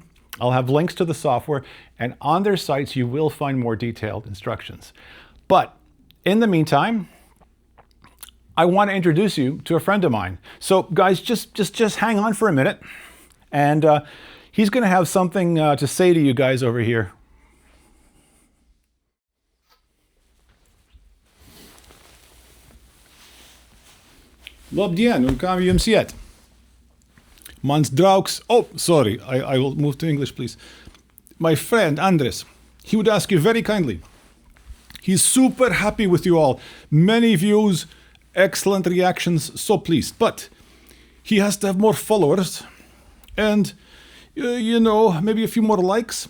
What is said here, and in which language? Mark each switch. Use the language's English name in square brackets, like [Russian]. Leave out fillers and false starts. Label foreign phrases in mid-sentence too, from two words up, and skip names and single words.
[English] I'll have links to the software, and on their sites you will find more detailed instructions. But in the meantime, I want to introduce you to a friend of mine. So guys, just hang on for a minute, and he's going to have something to say to you guys over here. [Latvian] Labdien, un kā jums iet? Mans draugs, [English] sorry, I will move to English, please. My friend, Andres, he would ask you very kindly. He's super happy with you all. Many views, excellent reactions, so pleased. But he has to have more followers and, you know, maybe a few more likes.